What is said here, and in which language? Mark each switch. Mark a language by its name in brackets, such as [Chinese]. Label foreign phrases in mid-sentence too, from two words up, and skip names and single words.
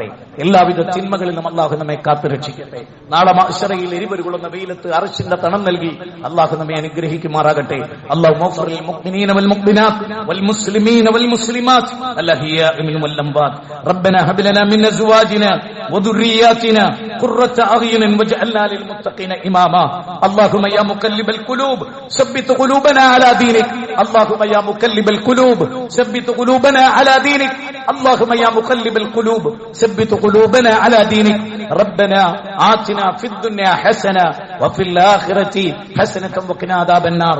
[Malayalam] എല്ലാവിധ തിന്മകളിൽ നിന്നും അള്ളാഹു നമ്മെ കാത്തു രക്ഷിക്കട്ടെ. നാളെ മഹ്ശറയിൽ എരിവരുകൊള്ളുന്ന വെയിലത്ത് അർശിന്റെ തണം നൽകി അള്ളാഹു നമ്മെ അനുഗ്രഹിക്കുമാറാകട്ടെ. [Arabic] اللهم اغفر للمؤمنين والمؤمنات والمسلمين والمسلمات الأحياء منهم والأموات. ربنا هب لنا من أزواجنا وذرياتنا قرة أعين واجعلنا للمتقين إماما. اللهم يا مقلب القلوب ثبت قلوبنا على دينك. اللهم يا مقلب القلوب ثبت قلوبنا على دينك. اللهم يا مقلب القلوب ثبت قلوبنا على دينك. ربنا آتنا في الدنيا حسنة وفي الآخرة حسنة وقنا عذاب النار.